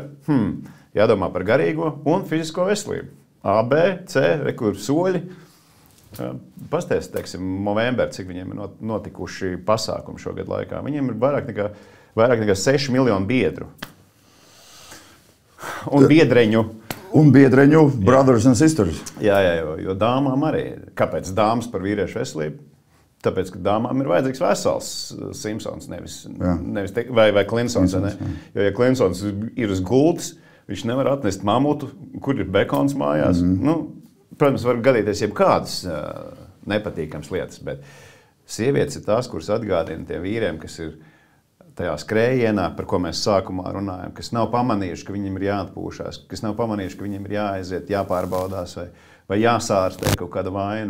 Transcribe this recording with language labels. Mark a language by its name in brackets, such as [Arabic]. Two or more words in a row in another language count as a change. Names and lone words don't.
[Latvian] Jādomā par garīgo un fizisko veselību. A, B, C, kur soļi. Pasties, teiksim, Movember, cik viņiem ir notikuši pasākumi šogad laikā. Viņiem ir vairāk nekā 6 miljonu biedru. Un biedreņu. Un biedreņu, [English] brothers and sisters. [Latvian] Jā, jo dāmām arī. Kāpēc dāmas par vīriešu veselību? Tāpēc, ka dāmām ir vajadzīgs vesels Simpsons, nevis vai Klinsons. Jo, ja Klinsons ir uz gultas, viņš nevar atnest mamutu, kur ir bekons mājās. Protams, var gadīties jebkādas nepatīkams lietas, bet sievietes ir tās, kuras atgādina tiem vīriem, kas ir tajā skrējienā, par ko mēs sākumā runājam, kas nav pamanījuši, ka viņiem ir jāatpūšās, kas nav pamanījuši, ka viņiem ir jāaiziet, jāpārbaudās vai jāsārstē kaut kāda vaina.